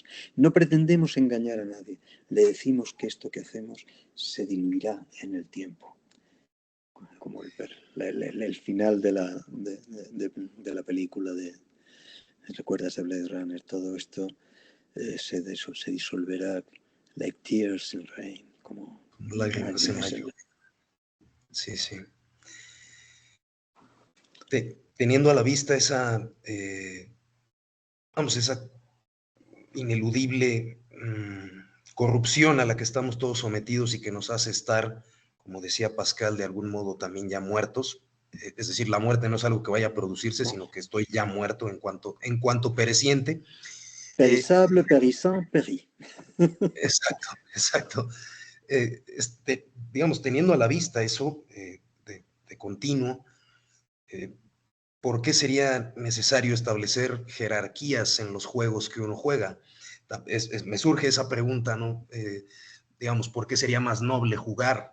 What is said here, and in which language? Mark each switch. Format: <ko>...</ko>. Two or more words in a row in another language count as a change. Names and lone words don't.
<es>No pretendemos engañar a nadie. Le decimos que esto que hacemos se diluirá en el tiempo. Como el final de la película ¿recuerdas de Blade Runner? Todo esto se disolverá</es> <en>like tears in rain,</en> <es>como Lágrimas en la lágrimas en la... lluvia. Sí, sí. Teniendo a la vista esa, esa ineludible corrupción a la que estamos todos sometidos y que nos hace estar, como decía Pascal, de algún modo también ya muertos. Es decir, la muerte no es algo que vaya a producirse, sino que estoy ya muerto en cuanto pereciente.</es> <fr>Périssable, périssant, péri.</fr> <es>Exacto, exacto. Digamos, teniendo a la vista eso de continuo, ¿por qué sería necesario establecer jerarquías en los juegos que uno juega? Me surge esa pregunta, ¿no? Digamos, ¿por qué sería más noble jugar?</es>